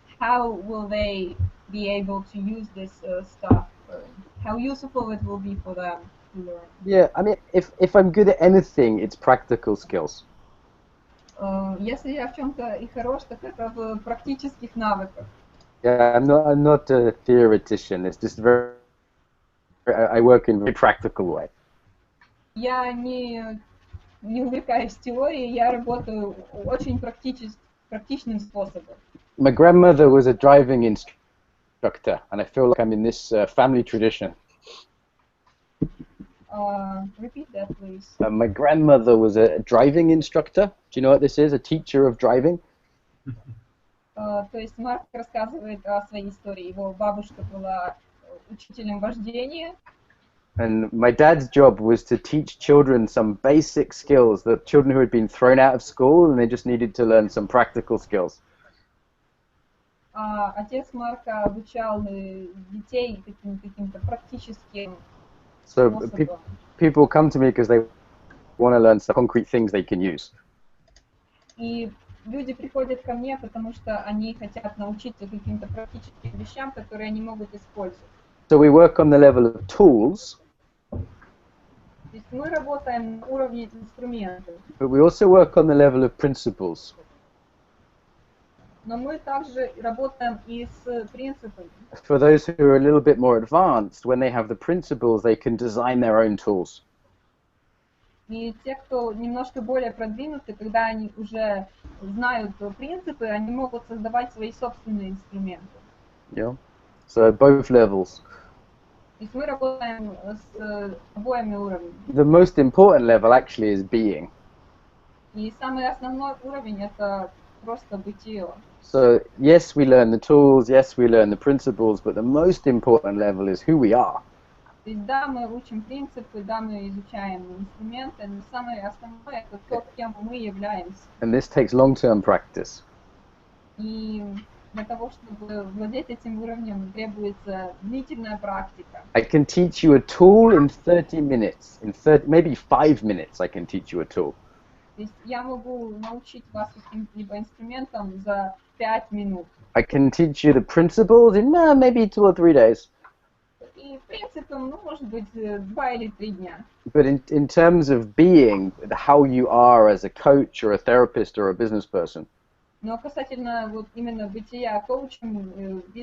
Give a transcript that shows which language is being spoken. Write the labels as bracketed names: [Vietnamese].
[English] How will they be able to use this stuff? How useful it will be for them to learn? Yeah, I mean, if I'm good at anything, it's practical skills. [Russian] Если я в чем-то и хорош, так это в практических навыках. [English] Yeah, I'm not a theoretician. It's just I work in a very practical way. [Russian] Я не увлекаюсь теорией, я работаю очень практичным способом. [English] My grandmother was a driving instructor, and I feel like I'm in this family tradition. Repeat that, please. My grandmother was a driving instructor. Do you know what this is? A teacher of driving? [Russian] То есть Марк рассказывает о своей истории. Его бабушка была учителем вождения. [English] And my dad's job was to teach children some basic skills, the children who had been thrown out of school and they just needed to learn some practical skills. [Russian] Отец Марка обучал детей каким-то практическим [English] So [Russian] способом. [English] people come to me because they want to learn some concrete things they can use. [Russian] И люди приходят ко мне, потому что они хотят научиться каким-то практическим вещам, которые они могут использовать. [English] So we work on the level of tools. [Russian] То есть мы работаем на уровне инструментов. [English] But we also work on the level of principles. [Russian] Но мы также работаем и с принципами. [English] For those who are a little bit more advanced, when they have the principles, they can design their own tools. [Russian] И те, кто немножко более продвинуты, когда они уже знают принципы, они могут создавать свои собственные инструменты. [English] Yeah. So both levels. [Russian] То есть мы работаем с обоими уровнями. [English] The most important level actually is being. [Russian] И самый основной уровень — это просто бытие. [English] So yes, we learn the tools, yes, we learn the principles, but the most important level is who we are. [Russian] То есть да, мы учим принципы, да, мы изучаем инструменты, но самое основное — это то, кем мы являемся. [English] And this takes long-term practice. [Russian] И для того, чтобы владеть этим уровнем, требуется длительная практика. [English] I can teach you a tool in 30 minutes. Maybe 5 minutes I can teach you a tool. [Russian] То есть я могу научить вас каким-либо инструментом за 5 минут. [English] I can teach you the principles in maybe 2 or 3 days. [Russian] И принципом, может быть, 2 или 3 дня. [English] But in terms of being, how you are as a coach or a therapist or a business person, [Russian] Но касательно вот именно бытия коучем,